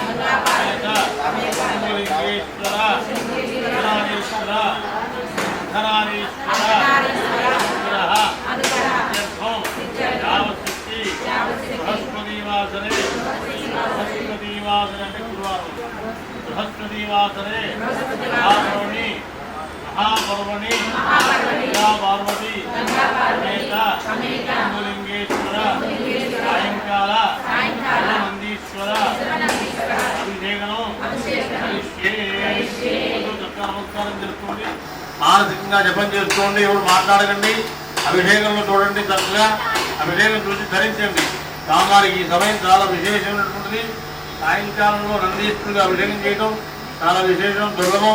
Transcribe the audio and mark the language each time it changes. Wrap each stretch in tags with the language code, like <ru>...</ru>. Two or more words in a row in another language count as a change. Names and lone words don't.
<sa>लिंगेश्वर बृहस्पतिवासरे महापर्वणि पार्वती समेत लिंगेश्वर सायंकाल नंदीश्वर</sa> <te>నమస్కారం చేసుకోండి. మానసికంగా జపం చేసుకోండి. ఎవరు మాట్లాడకండి. అభిషేకంలో చూడండి. చక్కగా అభిషేకం చూసి ధరించండి. స్వామివారికి ఈ సమయం చాలా విశేషమైనటువంటిది. సాయంకాలంలో నందీశ్వరుడిగా అభిషేకం చేయడం చాలా విశేషం, దుర్లభం.</te>